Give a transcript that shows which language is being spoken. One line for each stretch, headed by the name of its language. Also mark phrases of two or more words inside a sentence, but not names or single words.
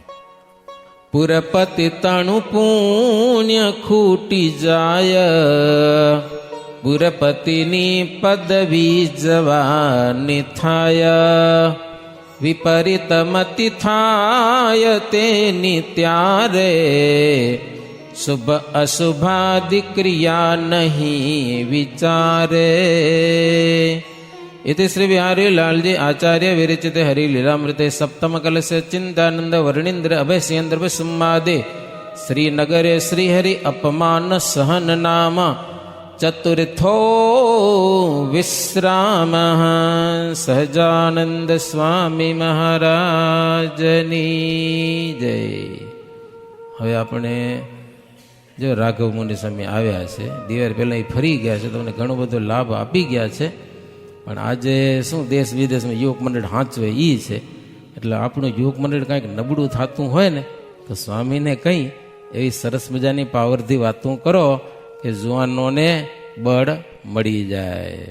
Gujarati: પુરપતિ તાણું પુણ્ય ખૂટી જાય, પુરપતિની પદવી જવાની થાય, વિપરીત મતિ થાય તેની ત્યારે, શુભ અશુભાદિ ક્રિયા નહીં વિચારે.
Sanskrit: इति श्री बिहारी लालजी आचार्य विरचित हरि लीलामृते सप्तम कलश चिंतानंद वर्णिंद्र अभय सिंद्र सुम्मादे श्रीनगरे श्रीहरि अपमान सहन नाम चतुर्थो विश्राम
Gujarati: સહજાનંદ સ્વામી મહારાજની જય. હવે આપણે જો રાઘવ મુનિ સ્વામી આવ્યા છે, દિવાર પહેલા એ ફરી ગયા છે, તમને ઘણો બધો લાભ આપી ગયા છે. પણ આજે શું દેશ વિદેશમાં યુવક મંડળ હાંચવે એ છે, એટલે આપણું યુવક મંડળ કાંઈક નબળું થતું હોય ને તો સ્વામીને કંઈ એવી સરસ મજાની પાવરથી વાતો કરો કે જુવાનોને બળ મળી જાય.